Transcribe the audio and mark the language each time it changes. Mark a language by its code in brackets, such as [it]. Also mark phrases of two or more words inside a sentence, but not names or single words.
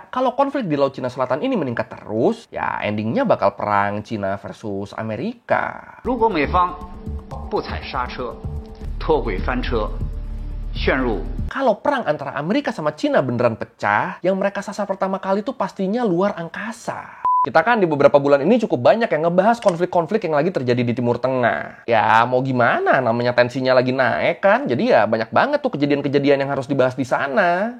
[id] kalau konflik di Laut Cina Selatan ini meningkat terus, ya endingnya bakal perang Cina versus Amerika. [zh] 如果美方不踩刹车，脱轨翻车，陷入 [id] Kalau perang antara Amerika sama Cina beneran pecah, yang mereka sasar pertama kali tuh pastinya luar angkasa. Kita kan di beberapa bulan ini cukup banyak yang ngebahas konflik-konflik yang lagi terjadi di Timur Tengah. Ya mau gimana, namanya tensinya lagi naik kan. Jadi ya banyak banget tuh kejadian-kejadian yang harus dibahas di sana.